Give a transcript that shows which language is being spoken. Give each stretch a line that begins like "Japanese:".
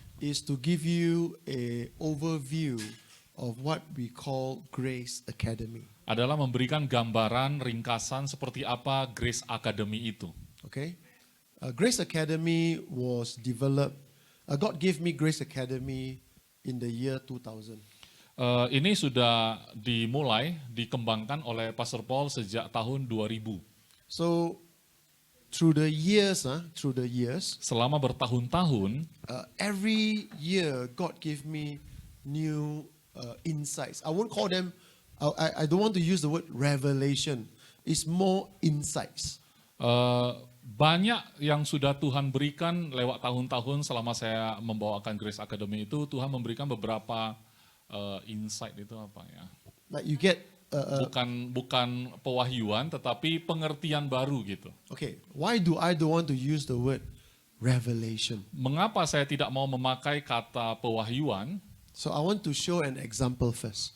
English: is to give you a overview of what we call Grace Academy.
Indonesian: adalah memberikan gambaran ringkasan seperti apa Grace Academy itu.
English: Okay? Grace Academy was developed, God gave me Grace Academy in the year 2000.
Indonesian: Ini sudah dimulai, dikembangkan oleh Pastor Paul sejak tahun 2000.
English: So through the years,
Indonesian: Selama bertahun-tahun,
English: every year God gave me new insights. I won't call them, I don't want to use the word revelation. It's more insights.
Indonesian: banyak yang sudah Tuhan berikan lewat tahun-tahun selama saya membawakan Grace Academy itu, Tuhan memberikan beberapa insight itu apa ya?
English: Like you get,
Indonesian: Bukan pewahyuan, tetapi pengertian baru gitu.
English: okay, why do I don't want to use the word revelation?
Indonesian: Mengapa saya tidak mau memakai kata pewahyuan?
English: So I want to show an example first.